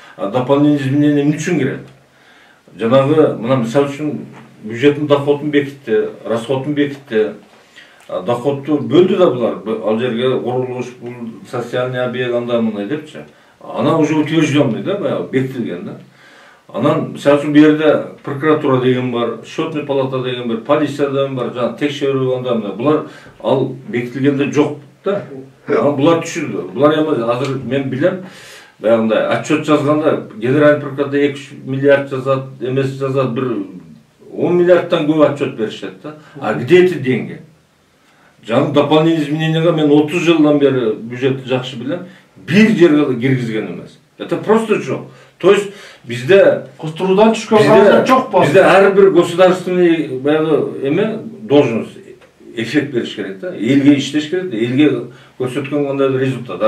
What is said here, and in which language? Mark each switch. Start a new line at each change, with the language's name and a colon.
Kyrgyz: Дополнительный изменение эмне үчүн кирет? Жанагы мына мисалы үчүн бюджеттин доходун бекитти, расходун бекитти. Доходду бөлдү да булар. Ал жерге курулуш, бул социальный объект анда мындай депчи. Анан
Russian: уже утвержденный
Kyrgyz: да, баягы бекитилген да. Анан мисалы үчүн бу жерде прокуратура деген бар, счетный палата деген бар, полиция деген бар, жана текшерүү анда мына. Булар ал бекитилгенде жок да. Анан булар түшүрдү. Булар эми азыр мен билем, баягындай отчет жазганда генеральный прокуратура 2 миллиард жазат, эмес жазат, бир 10 миллиардтан көп отчет беришет да.
Russian: А где эти деньги?
Kyrgyz: Жаңы дополнительный измененияга мен 30 жылдан бери бюджетти жакшы билем, бир жерге киргизген эмес.
Russian: Это просто
Kyrgyz: жок. То есть бизде кустуруудан түшкөн каражат жок болду. Бизде ар бир государственный баягы эме должность эффект бериш керек да. Элге иштеш керек да. Элге көрсөткөн кандай результат.